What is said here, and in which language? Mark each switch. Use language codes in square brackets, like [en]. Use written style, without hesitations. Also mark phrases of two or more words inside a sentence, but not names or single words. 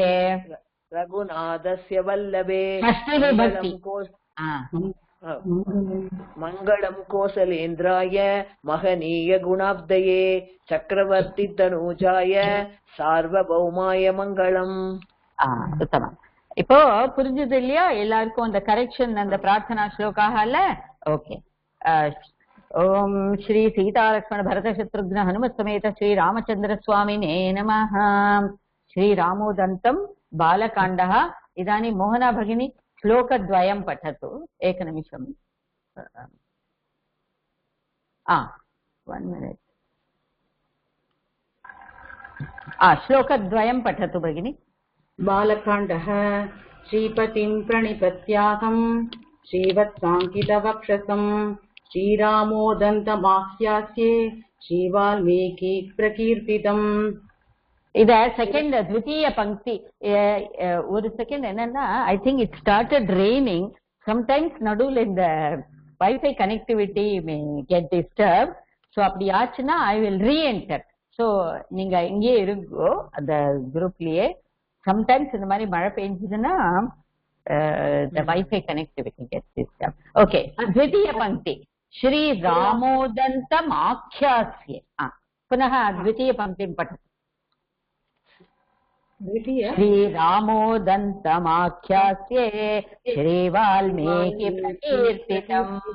[sa] रघुनाथस्य वल्लभे मङ्गलम् कोसलेन्द्राय महनीय गुणाब्धये चक्रवर्ति तनूजाय सार्वभौमाय मङ्गलम्. உத்தமம். [ta] இப்போ புரிஞ்சது இல்லையா எல்லாருக்கும் அந்த கரெக்ஷன், அந்த பிரார்த்தனா ஸ்லோகால? ஓகே. [sa] ॐ श्री सीतालक्ष्मण भरत शत्रुघ्न हनुमत् समेत श्री रामचन्द्र स्वामिने नमः. श्रीरामोदन्तं बालकाण्डः. इदानीं मोहना भगिनी श्लोकद्वयं पठतु. एकनिमिषम्. 1 minute. श्लोकद्वयं पठतु भगिनी. बालकाण्डः. श्रीपतिं प्रणिपत्याहं श्रीवत्साङ्कितवक्षसं श्रीरामोदन्तमाख्यास्ये श्रीवाल्मीकि प्रकीर्तितम्. [ta] இத செகண்ட் [sa] द्वितीय पङ्क्ति. [ta] ஒரு செகண்ட் என்னன்னா, [en] I think it started raining. சம்டைம்ஸ் [ta] நடுவில் இந்த [en] Wi-Fi connectivity may get disturb. [ta] ஸோ அப்படி ஆச்சுன்னா [en] I will re-enter. [ta] ஸோ நீங்க இங்கேயே இருக்கோ அந்த குரூப்லயே. சம்டைம்ஸ் இந்த மாதிரி மழை பெஞ்சதுன்னா [en] the Wi-Fi connectivity gets disturbed. [sa] Okay, द्वितीय पंक्ति. श्री रामोदन्तम् आख्यास्ये. पुनः द्वितीय पंक्तिं पठतु. श्री रामोदन्तम् आख्यास्ये श्री वाल्मीकि प्रकीर्तितम्.